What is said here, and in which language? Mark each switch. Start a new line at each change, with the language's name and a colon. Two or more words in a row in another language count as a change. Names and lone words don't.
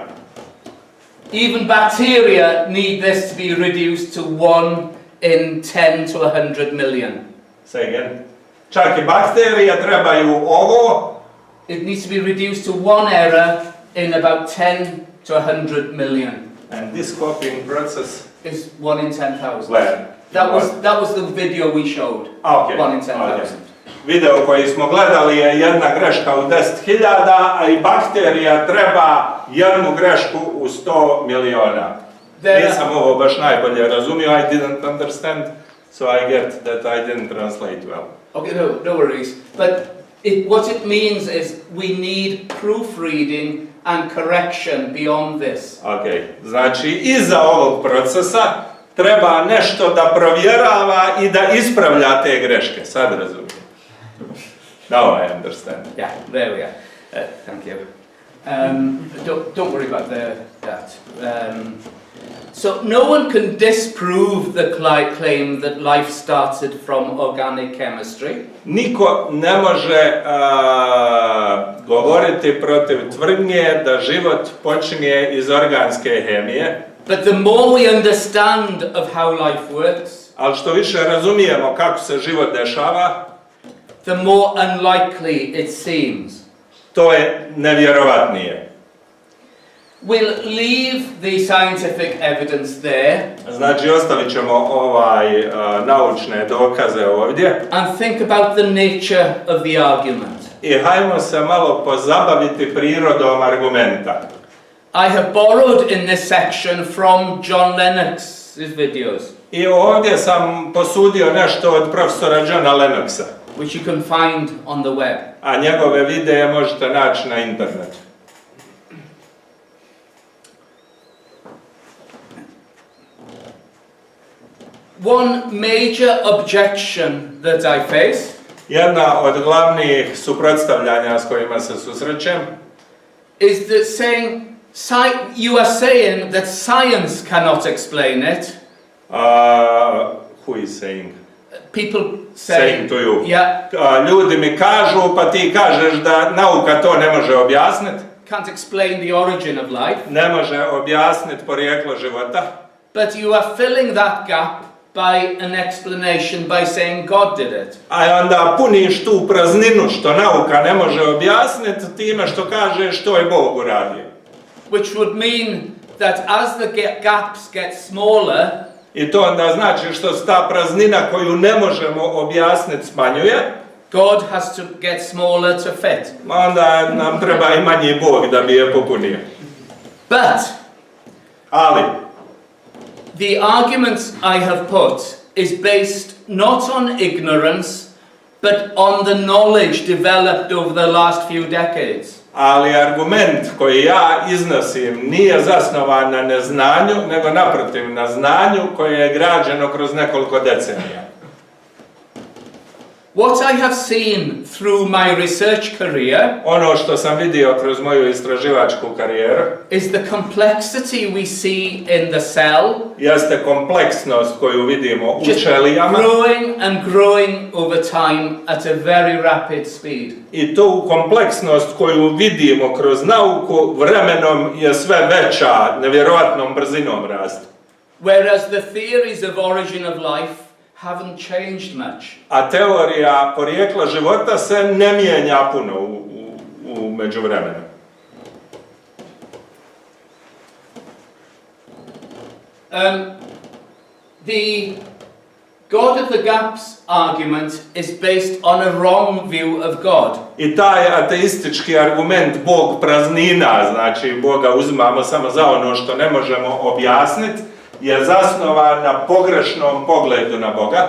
English: Even bacteria need this to be reduced to 1 in 10 to 100 million. Say again.
Bosnian: Čak i bakterije trebaju ovo.
English: It needs to be reduced to one error in about 10 to 100 million. And this copying process Is 1 in 10,000. where? That was the video we showed. Okay. 1 in 10,000. Okay.
Bosnian: Video koji smo gledali je jedna greška u 10.000, a i bakterija treba jednu grešku u 100 miliona. Nisam ovo baš najbolje razumio,
English: I didn't understand, so I get that I didn't translate well. Okay, no worries. But what it means is we need proofreading and correction beyond this.
Bosnian: Ok, znači iza ovog procesa treba nešto da provjerava i da ispravlja te greške. Sad razumijem.
English: Now I understand. Yeah, there we are. Thank you. Don't worry about that. So no one can disprove the claim that life started from organic chemistry.
Bosnian: Niko ne može govoriti protiv tvrdnje da život počinje iz organske hemije.
English: But the more we understand of how life works,
Bosnian: Ali što više razumijemo kako se život dešava,
English: the more unlikely it seems.
Bosnian: to je nevjerovatnije.
English: We'll leave the scientific evidence there
Bosnian: Znači, ostavit ćemo naučne dokaze ovdje
English: and think about the nature of the argument.
Bosnian: i hajmo se malo pozabaviti prirodom argumenta.
English: I have borrowed in this section from John Lennox's videos,
Bosnian: I ovdje sam posudio nešto od profesora Johna Lennoxa,
English: which you can find on the web.
Bosnian: a njegove videe možete naći na internetu.
English: One major objection that I face
Bosnian: Jedna od glavnih suprotstavljanja s kojima se susrećem
English: is that you are saying that science cannot explain it. Who is saying? People Saying to you. yeah,
Bosnian: Ljudi mi kažu, pa ti kažeš da nauka to ne može objasniti.
English: can't explain the origin of life,
Bosnian: Ne može objasniti porijeklo života.
English: but you are filling that gap by an explanation by saying God did it.
Bosnian: A onda puniš tu prazninu što nauka ne može objasniti time što kažeš što je Bog uradio.
English: Which would mean that as the gaps get smaller,
Bosnian: I to onda znači što se ta praznina koju ne možemo objasniti smanjuje,
English: God has to get smaller to fit.
Bosnian: onda nam treba i manji Bog da bi je popunio.
English: But
Bosnian: Ali,
English: the arguments I have put is based not on ignorance, but on the knowledge developed over the last few decades.
Bosnian: ali argument koji ja iznosim nije zasnovan na neznanju, nego naprotiv na znanju koje je građeno kroz nekoliko decenija.
English: What I have seen through my research career
Bosnian: Ono što sam vidio kroz moju istraživačku karijeru
English: is the complexity we see in the cell
Bosnian: jeste kompleksnost koju vidimo u
English: just
Bosnian: ćelijama
English: growing and growing over time at a very rapid speed.
Bosnian: i tu kompleksnost koju vidimo kroz nauku vremenom je sve veća, nevjerojatnom brzinom raste.
English: Whereas the theories of origin of life haven't changed much.
Bosnian: A teorija porijekla života se ne mijenja puno u međuvremenu.
English: The God of the gaps argument is based on a wrong view of God.
Bosnian: I taj ateistički argument Bog praznina, znači Boga uzimamo samo za ono što ne možemo objasniti, je zasnovan na pogrešnom pogledu na Boga.